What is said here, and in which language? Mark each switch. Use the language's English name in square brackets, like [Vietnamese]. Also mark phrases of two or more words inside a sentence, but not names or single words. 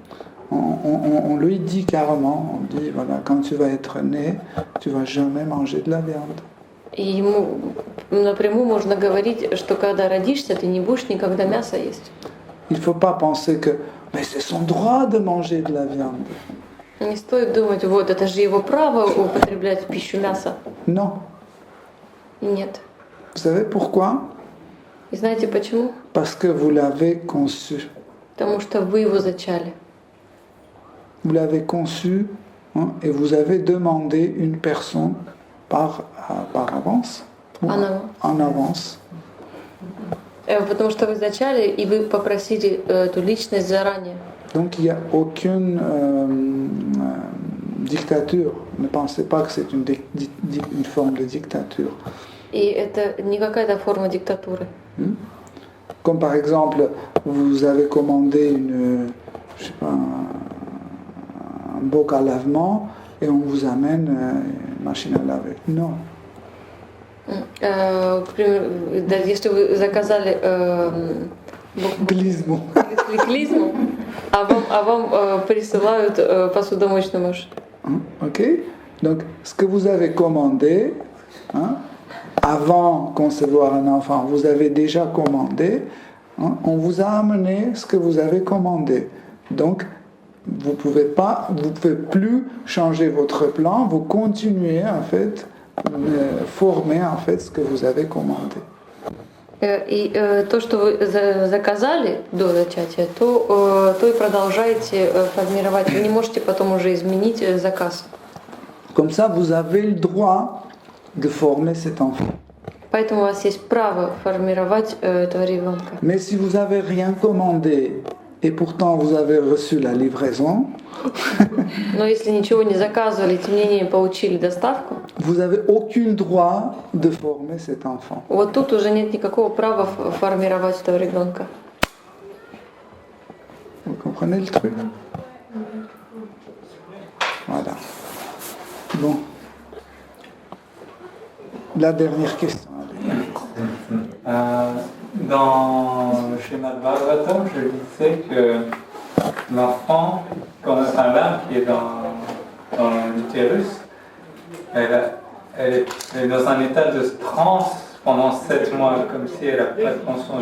[French] On lui dit carrément, on dit voilà, quand tu vas être né, tu vas jamais manger de la viande. [Russian] И ему напрямую можно говорить, что когда родишься, ты не будешь никогда мясо есть. [French] Il ne faut pas penser que mais c'est son droit de manger de la viande. [Russian] Не стоит думать, вот это же его право употреблять в пищу мясо. [French] Non. [Russian] И нет. [French] Vous savez pourquoi? [Russian] И знаете почему? [French] Parce que vous l'avez conçu. [Russian] Потому что вы его зачали. [French] Vous l'avez conçu et vous avez demandé une personne par avance. En avance. [Russian] Потому что вы зачали, и вы попросили эту личность заранее. [French] Donc il n'y a aucune dictature. Ne pensez pas que c'est une forme de dictature. [Russian] И это не какая-то форма диктатуры. [French] Comme par exemple, vous avez commandé je sais pas, un boc à lavement et on vous amène une machine à laver. Non. [Russian] Если вы заказали клизму, а вам присылают посудомоечную машину. [French] Ok. Donc, ce que vous avez commandé, avant de concevoir un enfant, vous avez déjà commandé, on vous a amené ce que vous avez commandé. Donc, vous pouvez plus changer votre plan, vous continuez en fait, former en fait ce que vous avez commandé. [Russian] И то, что вы заказали до зачатия, то и продолжаете формировать. Вы не можете потом уже изменить заказ. [French] Comme ça, vous avez le droit de former cet enfant. [Russian] Поэтому у вас есть право формировать этого ребенка. [French] Mais si vous n'avez rien commandé et pourtant vous avez reçu la livraison, [Russian] Но если ничего не заказывали, тем не менее получили доставку, [French] vous n'avez aucun droit de former cet enfant. [Russian] вот тут уже нет никакого права формировать этого ребенка. [French] Vous comprenez le truc? Voilà. Bon. La dernière question. Dans le schéma de Bhagavatam, je disais que l'enfant, l'âme qui est dans l'utérus, elle est dans un état de transe pendant 7 mois, comme si elle n'a pas de conscience.